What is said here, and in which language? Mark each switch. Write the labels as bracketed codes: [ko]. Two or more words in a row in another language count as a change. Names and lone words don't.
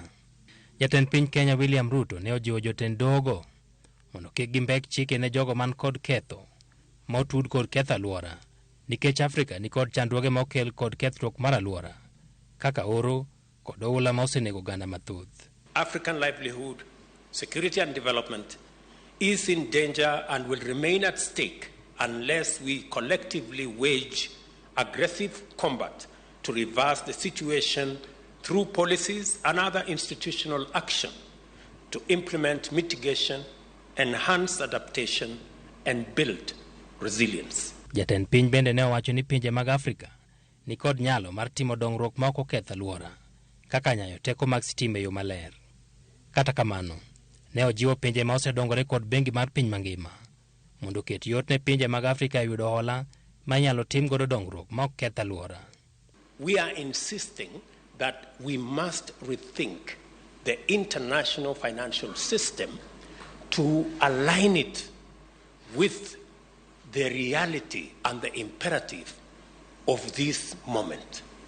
[luo] Jatend piny Kenya William Ruto ne ojiwo jotend doho go mondo kik gimbek chike ne jogo man kod ketho ma otud kod ketho aluora nikech Afrika ni kod chandruoge ma okel kod kethruok mar aluora kaka oro kod oula ma osenego oganda mathoth. [en] African livelihood, security and development is in danger and will remain at stake unless we collectively wage aggressive combat to reverse the situation through policies and other institutional action to implement mitigation, enhance adaptation and build resilience. [luo] Jatend piny bende ne owacho ni pinje mag Afrika ni kod nyalo mar timo dongrguok ma ok oketho aluora kaka nyayo teko mag stima e yo maler. Kata kamano ne ojiwo pinje ma osedongore kod bengi mar piny mangima mondo ket yot ne pinje mag Afrika yudo hola ma nyalo tim godo dongruok ma ok ketho aluora. [en] We are insisting that we must rethink the international financial system to align it with the reality and the imperative of this moment.